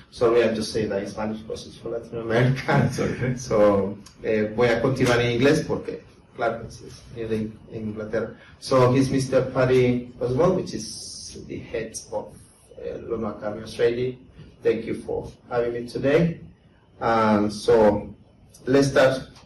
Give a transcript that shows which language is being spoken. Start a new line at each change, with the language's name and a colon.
English: Sorry, I just say that in Spanish because it's for Latin America. Okay.
Spanish: So voy a continuar en inglés porque, claro, es en Inglaterra.
English: So he's Mr. Paddy Osborn, which is the head of London Academy of Trading. Thank you for having me today. So let's start.